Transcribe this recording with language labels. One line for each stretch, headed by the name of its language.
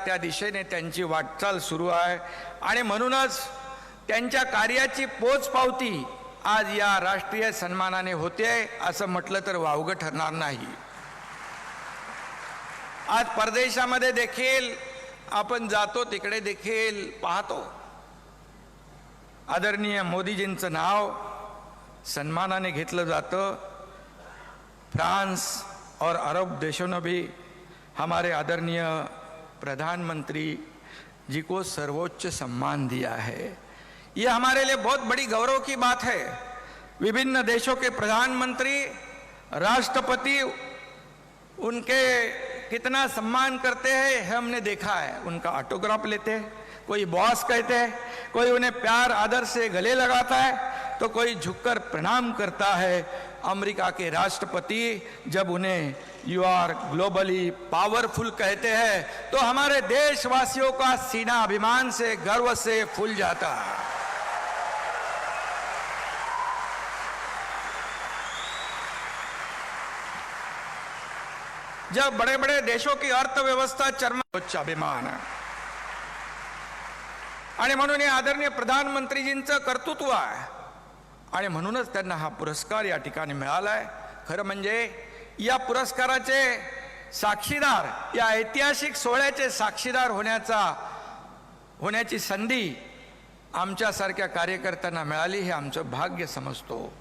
Marathi: त्या दिशेने त्यांची वाटचाल सुरू आहे. आणि म्हणूनच त्यांच्या कार्याची पोचपावती आज या राष्ट्रीय सन्मानाने होते असं म्हटलं तर वावगं ठरणार नाही. आज परदेशामध्ये देखील आपण जातो, तिकडे देखील पाहतो आदरणीय मोदीजींचं नाव सन्मानाने घेतलं जातं.
Hindi: फ्रांस और अरब देशों ने भी हमारे आदरणीय प्रधानमंत्री जी को सर्वोच्च सम्मान दिया है. ये हमारे लिए बहुत बड़ी गौरव की बात है. विभिन्न देशों के प्रधानमंत्री, राष्ट्रपति उनके कितना सम्मान करते हैं हमने देखा है. उनका ऑटोग्राफ लेते हैं, कोई बॉस कहते हैं, कोई उन्हें प्यार आदर से गले लगाता है, तो कोई झुककर प्रणाम करता है. अमेरिका के राष्ट्रपति जब उन्हें
English: you are globally powerful
Hindi: कहते हैं तो हमारे देशवासियों का सीना अभिमान से, गर्व से फूल जाता है. जब बड़े बड़े देशों की अर्थव्यवस्था चरम अभिमान
Marathi: आहे. आणि म्हणून हे आदरणीय प्रधानमंत्रीजींचं कर्तृत्व आहे आणि म्हणूनच त्यांना हा पुरस्कार या ठिकाणी मिळालाय. खरं म्हणजे या पुरस्काराचे साक्षीदार, या ऐतिहासिक सोहळ्याचे साक्षीदार होण्याची संधी आमच्यासारख्या कार्यकर्त्यांना मिळाली हे आमचं भाग्य समजतो.